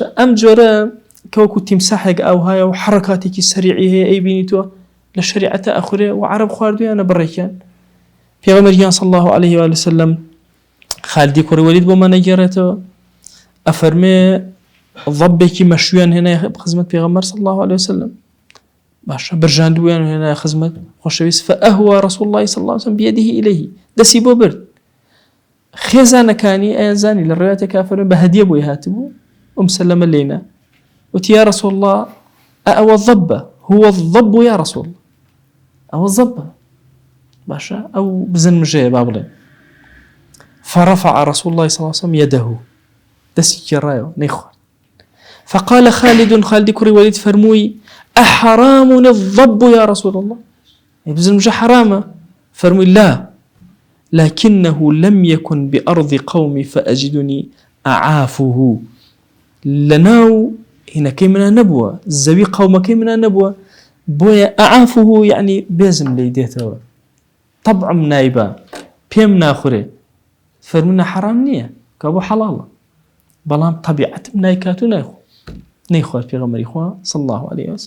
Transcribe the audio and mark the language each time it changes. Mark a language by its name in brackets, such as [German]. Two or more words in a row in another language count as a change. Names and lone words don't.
[Central Kurdish] ئەم جۆرە کەوەکو تیمساحێک ئەو هەیە و حرەکاتێکی سەریعی هەیە ئەیبینیتەوە لە شریعەتە ئەخورێ و عەرەب خواردویانە بڕێکیان. پێغەمبەریان [Arabic] صلی الله عليه و سلم [Central Kurdish] خالدی کوڕی وەلید بۆمان نەگێڕێتەوە ئەفەرمێ ضەبێکی مەشویان هێنایە خزمەت پێغەمبەر [Arabic] صلی الله عليه و سلم [Central Kurdish] باشە، برژاندویان هێنایە خزمەت خۆشەویست. [Arabic] فأهوى رسول الله صلى الله عليه وسلم بيده إليه، [Central Kurdish] دەسی بۆ برد. خێزانەکانی ئەیان زانی لە ڕێواتێک ئەفەرمێ بە هەدیە بۆی هاتبوو سلمە لێنا وتی [Arabic] یا رسول الله [Central Kurdish] ئەوە ضەبە، [Arabic] هو الضەب یا رسول الله، [Central Kurdish] ئەوە ضەبە باشە، ئەو بزنمژەیە با بڵێن. [Arabic] فرفع رسول الله صلى الله عليه وسلم يده، [Central Kurdish] دەستی گێڕایەوە نەیخوارد. [Arabic] فقال خالد [Central Kurdish] کوڕی وەلید فەرمووی [Arabic] أحرام الضب يا رسول الله، [Central Kurdish] بزنمژە حرامە؟ فەرمووی [Arabic] لا لكنه لم يكن بأرض قومي فأجدني أعافه، [Central Kurdish] لەناو هینەکەی منە نەبووە، زەوی قەومەکەی منە نەبووە، بۆیە ئەعافه یعنی بێزم لێی دێتەوە، طبعم نایبە پێم ناخورێ. فەرمووی حرام نییە کە بۆ حەڵاڵە، بەڵام طبیعەتم نایکات و نەیخوارد پێغەمبەری خوا [Arabic] صلی الله عليه وسلم.